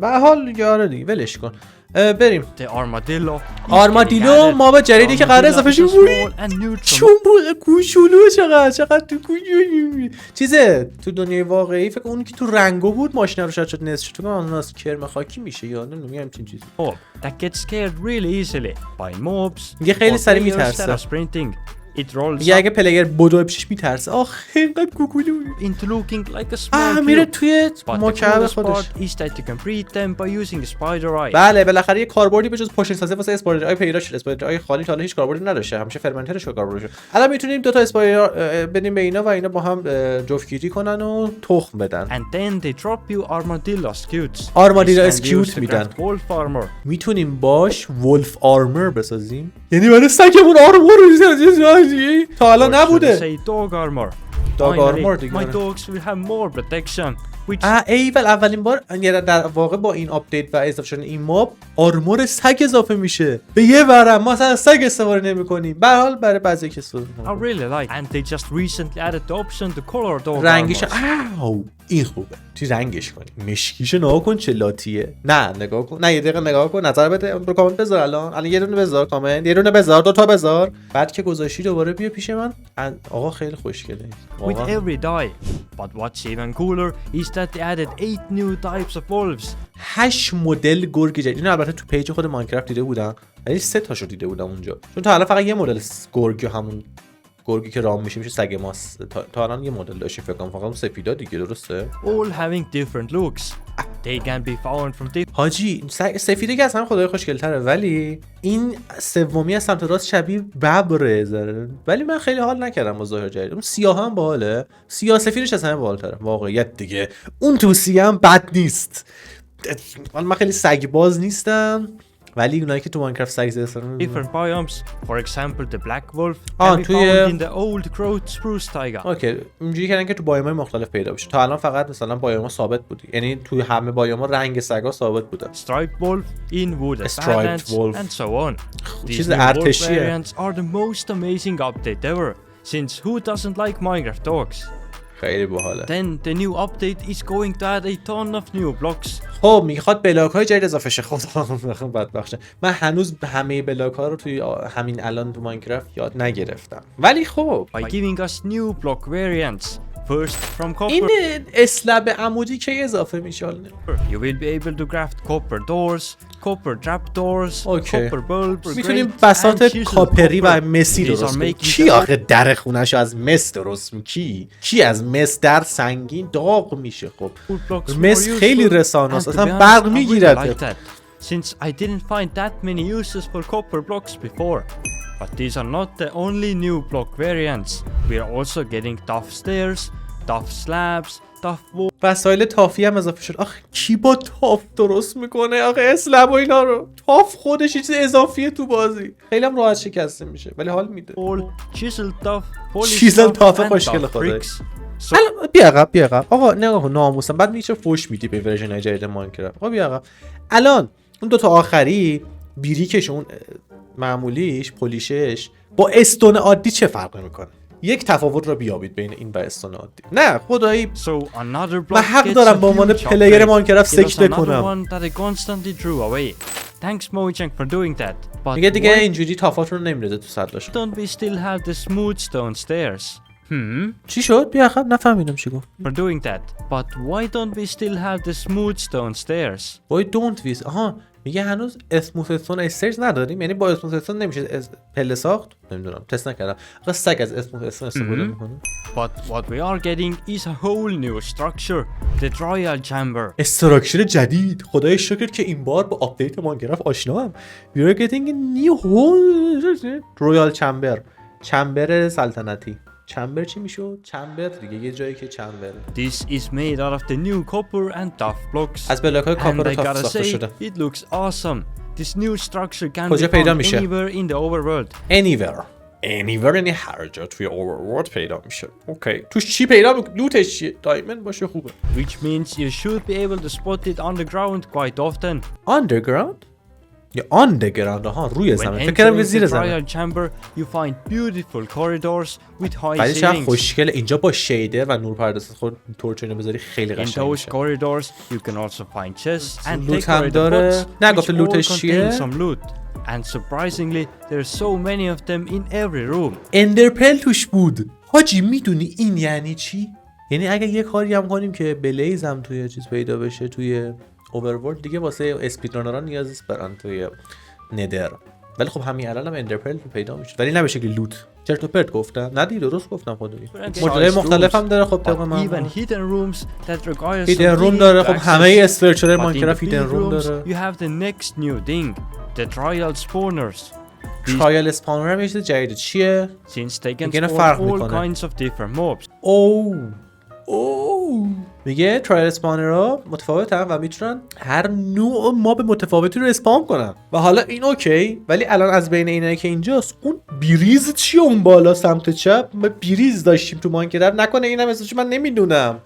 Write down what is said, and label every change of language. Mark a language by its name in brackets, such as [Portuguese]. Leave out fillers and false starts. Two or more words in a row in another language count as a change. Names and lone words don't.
[Persian] به حال یاره دیگه، ولش کن. بریم. [English] armadillo mob [Persian] جدیدی که قراره اضافه شه. چون کوچولو چقدر تو کوچولو چیزه تو دنیای واقعی. فکر اون که تو رنگو بود ماشین رو شد نصف شد. تو اون از کرم خاکی میشه یا نمیدونم همین چیزی. [English] That gets scared really easily by mobs. [Persian] یه خیلی سریع میترسه. یه اگه پلیر بدو پیشش میترسه. اینقدر کوکولو [English] into looking like a small [Persian] میره توی مکعب خودش. بله بالاخره یه کاربردی به جز پوشن سازی واسه [English] spider eye [Persian] پیدا شد. [English] spider eye [Persian] خالی تا حالا هیچ کاربردی نداشته، همیشه فرمنترش رو کاربردش. الان میتونیم دو تا اسپایدر بدیم به اینا و اینا با هم جفتگیری کنن و تخم بدن. [English] And then they drop you Armadillos cutes. Armadillos cute [Persian] میدن. میتونیم باش [English] wolf armor [Persian] بسازیم. یعنی برای سگمون آرمور رو تا حالا نبوده. [English] Dog armor. Dog armor [Persian] دیگه. [English] My dogs will have more protection. [Persian] ایول اولین بار یعنی در واقع با این آپدیت و اضافه شدن این ماب آرمور سگ اضافه میشه به یه ورم. ما اصلا سگ استفاده نمی‌کنیم. به هر حال برای بعضی که استفاده [English] I really like and they just recently added the option to color dog [Persian] رنگش این خوبه. تو رنگش کنی. مشکیشو نگاه کن چه لاتیه. نه نگاه کن. نه یه دقیقه نگاه کن. نظر بده. برو کامنت بذار الان یه دونه بذار کامنت. یه دونه بذار، دو تا بذار. بعد که گذاشتی دوباره بیا پیش من. آقا خیلی خوشگله. [English] With every dye. But what's even cooler is that they added 8 new types of wolves. [Persian] 8 مدل گرگ جدید. اینو البته تو پیج خود ماینکرافت دیده بودم. ولی 3 تاشو دیده بودم اونجا. چون تا الان فقط یه مدل گرگ، همون گرگی که رام میشه سگ ماست. تا الان یه مدل داشتیم فکر کنم، فقط اون سفیدا دیگه، درسته؟ [English] All having different looks. They can be found from different. [Persian] حاجی سفیده که اصلا خدای خوشگل‌تره، ولی این سومی از سمت راست شبیه ببره زره. ولی من خیلی حال نکردم با ظاهر جدید. اون سیاه هم باحاله. سیاه سفیدش اصلا باحال‌تره واقعیت دیگه. اون تو سیاه هم بد نیست. من خیلی سگ باز نیستم، ولی اونایی که تو ماینکرافت سگ زدن [English] different biomes. For example, the black wolf can be found in the old growth spruce taiga. [Persian] اوکی، اینجوری کردن که تو بایوم‌های مختلف پیدا بشه. تا الان فقط مثلا بایوم‌ها ثابت بود، یعنی تو همه بایوم‌ها رنگ سگا ثابت بوده. [English] Striped wolf in wooded badlands and so on. [Persian] چیز ارتشیه. [English] These are the most amazing update ever. Since who doesn't like Minecraft dogs? [Persian] خیلی باحاله. [English] Then the new update is going to add a ton of new blocks. [Persian] خب میخواد بلاک‌های جدید اضافه شه. خدا بدبخته. من هنوز همه بلاک‌ها رو توی همین الان تو ماینکرافت یاد نگرفتم. ولی خب [English] by giving us new block variants. First from copper. [Persian] این اسلب عمودی که اضافه میشه. [English] You will be able to craft copper doors, copper trapdoors, copper bulbs. [Persian] میتونیم بساط کاپری و مسی درست کنیم. کی آخه در خونه‌شو از مس درست می‌کنه؟ کی از مس در سنگین داغ میشه؟ خب مس خیلی رسانه است، اصلا برق میگیرد. [English] Since I didn't find that many uses for copper blocks before. But these are not the only new block variants. We are also getting tough stairs, tough slabs, tough walls. [Persian] وسایل تافی هم اضافه شد. آخه کی با تاف درست میکنه؟ آخه اسلب و اینا رو. تاف خودش چیز اضافیه تو بازی. خیلی هم راحت شکسته میشه ولی حال میده. [English] Chisel tough, chiseled tuff [Persian] خوشگل خدایی. بیا عقب آقا نگاه ناموسم. بعد میشه فوش میدی به ورژن جدید ماینکرافت. آقا بیا عقب. الان اون دو تا آخری بیریکش، اون معمولیش، پولیشش با استون عادی چه فرقی میکنه؟ یک تفاوت رو بیابید بین این و استون عادی. نه خدایی من حق دارم به عنوان پلیر ماینکرافت سکته کنم. میگه دیگه اینجوری تافات رو نمیرده تو سطلش. چی شد؟ بیا عقب. نفهمیدم چی گفت. [English] For doing that. But why don't we still have the smooth stone stairs? Why don't we? [Persian] آها میگه هنوز [English] smooth stone stairs [Persian] نداریم، یعنی با [English] smooth stone [Persian] نمیشه پله ساخت. نمیدونم، تست نکردم. آخه سگ از [English] smooth stone [Persian] استفاده میکنه. [English] But what we are getting is a whole new structure, the trial chamber. [Persian] استراکچر جدید. خدای شکر که این بار با آپدیت ماینکرافت آشنام. [English] We are getting a new whole royal chamber. [Persian] چمبر سلطنتی. چمبر چی میشد؟ چمبر دیگه، یه جایی که چمبر. [English] This is made out of the new copper and tough blocks. [Persian] از بلاک‌های کاپر و تاف ساخته شده. [English] It looks awesome. This new structure can [Persian] کجا [English] be [Persian] پیدا [English] found [Persian] میشه؟ [English] anywhere in the overworld. [Persian] Anywhere یعنی هر جا توی overworld پیدا میشه. اوکی. توش چی پیدا میکنه؟ لوتش چیه؟ دایموند باشه خوبه. [English] Which means you should be able to spot it underground quite often. [Persian] Underground؟ یا underground ها روی زمین. فکر کردم زیر زمین. [English] chamber you find beautiful corridors with high [Persian] ولی چقدر [English] ceilings. [Persian] خوشگله اینجا با شیدر و نورپرداز خود تورچ اینو بذاری خیلی [English] In [Persian] قشنگ [English] those [Persian] میشه. [English] corridors you can also find chests and [Persian] لوت هم [English] decorative [Persian] داره. [English] pots [Persian] نه [English] which [Persian] گفت [English] all [Persian] لوتش چیه؟ [English] contain some loot. And surprisingly there's so many of them in every room. [Persian] اندرپل توش بود. حاجی میدونی این یعنی چی؟ یعنی اگه یه کاری هم کنیم که بلیز هم توی چیز پیدا بشه توی اوورورلد، دیگه واسه اسپیدرانرها نیاز نیست برن توی ندر. ولی خب همین الان هم اندرپل پیدا میشه، ولی نه به شکل لوت. چرت و پرت گفتم؟ نه دیگه درست گفتم خدایی. مدل‌های مختلف هم داره. خب طبق من [English] even hidden rooms that require hidden room [Persian] داره. خب همه استرچر ماینکرافت [English] hidden room [Persian] داره. [English] You have the next new thing, the trial spawners. trial spawner [Persian] هم یه چیز جدیده. چیه؟ [English] Since they can [Persian] میگه [English] spawn [Persian] فرق [English] all [Persian] میکنه. [English] kinds of different mobs. [Persian] میگه [English] trial spawners [Persian] متفاوتن و میتونن هر نوع ماب متفاوتی رو اسپام کنن. و حالا این اوکی، ولی الان از بین اینایی که اینجاست اون بیریز چیه اون بالا سمت چپ؟ ما بیریز داشتیم تو ماینکرافت. نکنه اینم اسمش من نمیدونم.